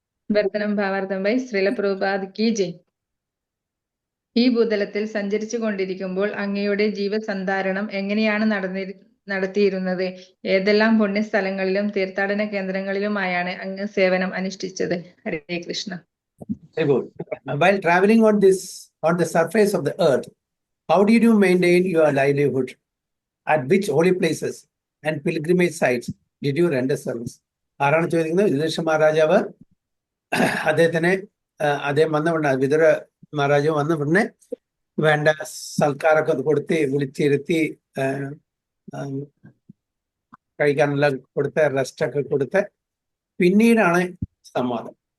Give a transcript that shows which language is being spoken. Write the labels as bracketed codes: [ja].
[ml] വർത്തനം ഭാവാർത്ഥം by Srila Prabhupada കി ജയ്. ഈ ഭൂതലത്തിൽ സഞ്ചരിച്ചു കൊണ്ടിരിക്കുമ്പോൾ അങ്ങയുടെ ജീവസന്ധാരണം എങ്ങനെയാണ് നടത്തിയിരുന്നത്? ഏതെല്ലാം പുണ്യസ്ഥലങ്ങളിലും തീർത്ഥാടന കേന്ദ്രങ്ങളിലുമായാണ് അങ്ങ് സേവനം അനുഷ്ഠിച്ചത്? ഹരേ Krishna. [en] Very good. While traveling on the surface of the earth, how did you maintain your livelihood? At which holy places and pilgrimage sites did you render service? [ml] ആരാണ് ചോദിക്കുന്നത്? യുധിഷ്ഠിര മഹാരാജാവ് അദ്ദേഹം വന്ന ഉടനെ, വിതുര മഹാരാജാവ് വന്ന ഉടനെ വേണ്ട സൽക്കാരൊക്കെ കൊടുത്ത് വിളിച്ചിരുത്തി കഴിക്കാനുള്ള കൊടുത്ത് റെസ്റ്റൊക്കെ കൊടുത്ത് പിന്നീടാണ് സംവാദം.